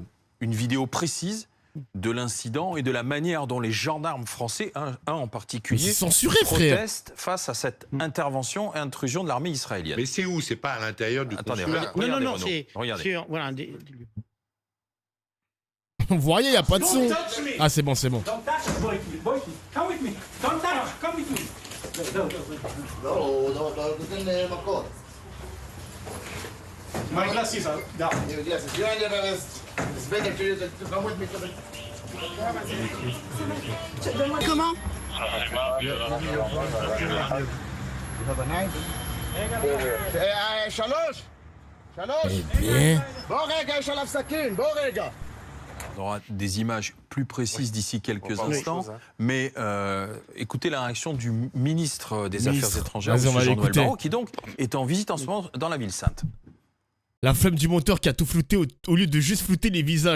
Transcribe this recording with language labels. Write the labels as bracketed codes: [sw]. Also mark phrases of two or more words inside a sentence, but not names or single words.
[fr] Une vidéo précise de l'incident et de la manière dont les gendarmes français, un en particulier, protestent face à cette intervention et intrusion de l'armée israélienne. Mais c'est où? C'est pas à l'intérieur du consulat? Non, c'est sur... Voilà, Vous voyez, il n'y a pas de son. Ah, c'est bon. [en] My glasses are down. Your glasses. You're under arrest. It's better to come with me to the... [fr] Comment? [he] שלוש! בוא רגע, יש עליו סכין, בוא רגע. [fr] On aura des images plus précises d'ici quelques instants, mais écoutez la réaction du ministre des Affaires étrangères, M. Jean-Noël Barrot, qui donc est en visite en ce moment dans la ville sainte. La flemme du monteur qui a tout flouté au lieu de juste flouter les visages.